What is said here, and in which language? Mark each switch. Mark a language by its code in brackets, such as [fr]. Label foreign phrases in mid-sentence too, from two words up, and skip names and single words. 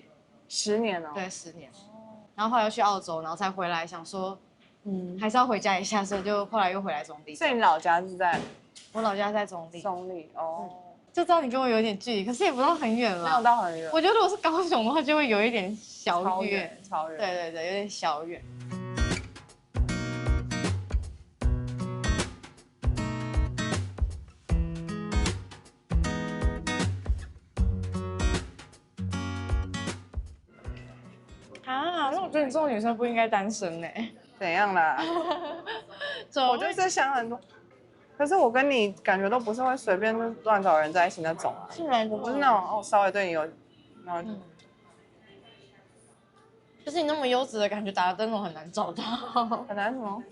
[zh] 10 年哦。對，10年。然後後來又去澳洲，然後才回來，想說，還是要回家一下，所以就後來又回來中壢。所以你老家是在？我老家在中壢。中壢哦。就知道你跟我有點距離，可是也不到很遠了。沒有到很遠。我覺得如果是高雄的話，就會有一點小遠。超遠。對對對，有點小遠。那我覺得你这種女生不應該單身呢。怎樣啦？我就是想很多，可是我跟你感覺都不是會隨便亂找人在一起那種啊。是嗎？我不是那種稍微對你有，就是你那麼優質的感覺，打個燈籠很難找到。很難什麼？